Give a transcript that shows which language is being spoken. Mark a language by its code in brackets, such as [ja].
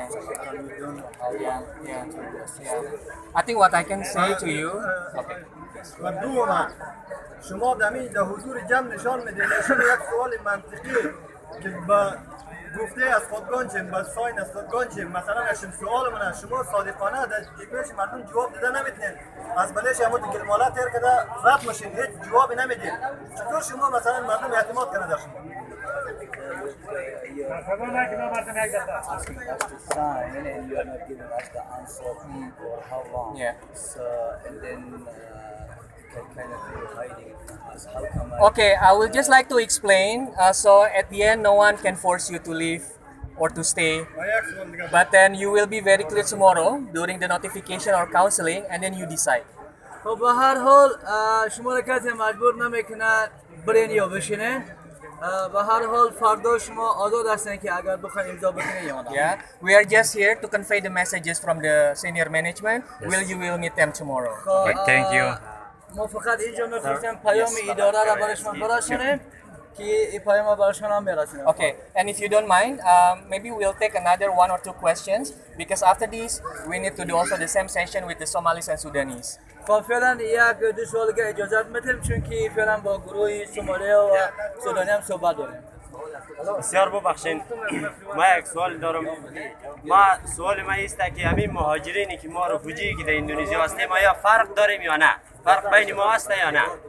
[en] So we don't know how long to assist. I think what I can say to you. Okay. [fa] و دوما شما دمی در حضور جمع نشان میدین ایشون یک سوال منطقی که با گفته از خودگان چیم با ساین از خودگان چیم مثلا اشم سوال منه شما صادقانه در جیبش مردم جواب دیده نمیتنین از بلش همون گلمالا تیر کده رد ماشین هیچ جوابی نمیدین چطور شما مثلا مردم اعتماد کنه در شما [en] Asking us to sign and you are not giving us the answer for how long. Yeah. So and then kind of hiding us. How come? Okay, I would just like to explain. So at the end, no one can force you to leave or to stay. But then you will be very clear tomorrow during the notification or counseling, and then you decide. [fa] خب به هر حال شما را کسی مجبور نمیکنه برین یا بشینین. به هر حال فردا شما آزاد هستین که اگر بخواین امضا بکنین یا نه. [en] Yeah, we are just here to convey the messages from the senior management. You will meet them tomorrow. Okay, thank you. [fa] ما فقط اینجا می‌خواستیم پیام اداره را برای شما برسونیم که این پیام برای شما هم برسونیم. [en] Okay, and if you don't mind, maybe we'll take another 1 or 2 questions because after this we need to do also the same session with the Somalis and Sudanese. [fa] خب فعلا یک دو سوال که اجازه میدیم چون که فعلا با گروه سومالی و سودانی هم صحبت داریم. بسیار ببخشین ما یک سوال دارم. سوال ما است که همین مهاجرینی که ما رفوجی که در اندونزیا هستیم آیا فرق داریم یا نه؟ فرق بین ما هست یا نه؟